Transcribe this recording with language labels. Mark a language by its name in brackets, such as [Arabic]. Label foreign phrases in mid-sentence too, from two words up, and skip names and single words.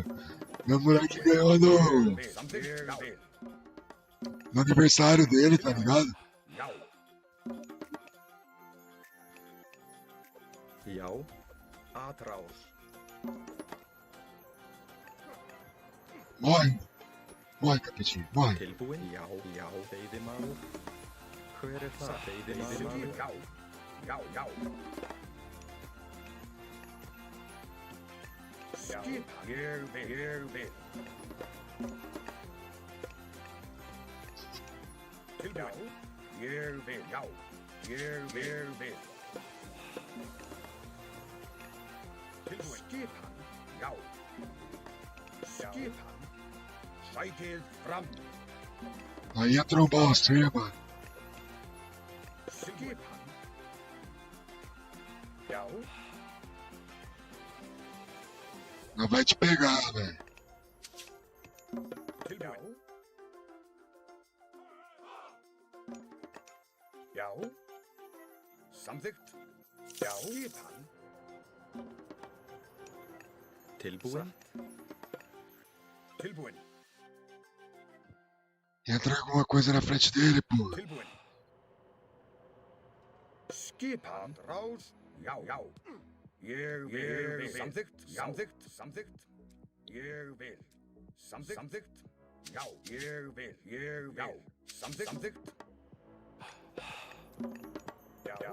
[Portuguese] Meu moleque ganhou no aniversário dele, tá ligado? [Icelandic] Já. [Portuguese] Atrás. Morre. Morre, capetinho. Morre. [Icelandic] Tilbúin. Já. Veiðimaður. Hver það? Veiðimaður. Skipan. Ég vil. Tilbúin. Ég vil. Ég vil. Tilbúin. Skipan. Já. Skipan. Sætið fram. [Portuguese] Aí ia trombar você, mano. [Icelandic] Skipan. Já. [Portuguese] Nós vai te pegar, velho. [Icelandic] Tilbúin. Já. Samþykkt. Já. Skipan. Tilbúin. Tilbúin. [Portuguese] Entra alguma coisa na frente dele, pô. [Icelandic] Tilbúin. Skipan. Rás. Já. Ég vil. Samþykkt. Ég vil. Samþykkt. Já. Ég vil. Samþykkt. Já.